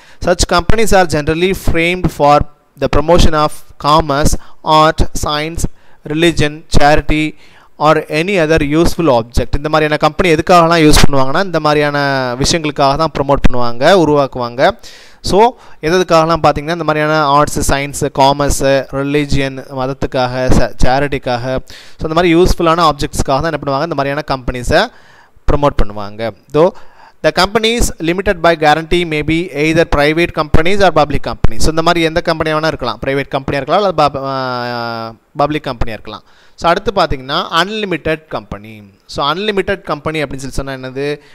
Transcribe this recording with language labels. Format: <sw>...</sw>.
<en>such companies are generally framed for the promotion of commerce, art, science, religion, charity or any other useful object.</en> <ta>இந்த மாதிரியான company எதுக்காகலாம் use பண்ணுவாங்கன்னா, இந்த மாதிரியான விஷயங்களுக்காக தான் ப்ரொமோட் பண்ணுவாங்க, உருவாக்குவாங்க. ஸோ எதுக்காகலாம் பார்த்தீங்கன்னா, இந்த மாதிரியான arts, science, commerce, religion, மதத்துக்காக, சேரிட்டிக்காக, so இந்த மாதிரி யூஸ்ஃபுல்லான ஆப்ஜெக்ட்ஸ்க்காக தான் என்ன பண்ணுவாங்க, இந்த மாதிரியான கம்பெனிஸை ப்ரொமோட் பண்ணுவாங்க.</ta> <en>Though the companies limited by guarantee may be either private companies or public companies.</en> <ta>So இந்த மாதிரி எந்த கம்பெனியாக வேணால் இருக்கலாம், ப்ரைவேட் கம்பெனியாக இருக்கலாம், அல்லது பப்ளிக் கம்பெனியாக இருக்கலாம். ஸோ அடுத்து பார்த்தீங்கன்னா unlimited company. So unlimited company அப்படின்னு சொல்லி சொன்னால் என்னது,</ta>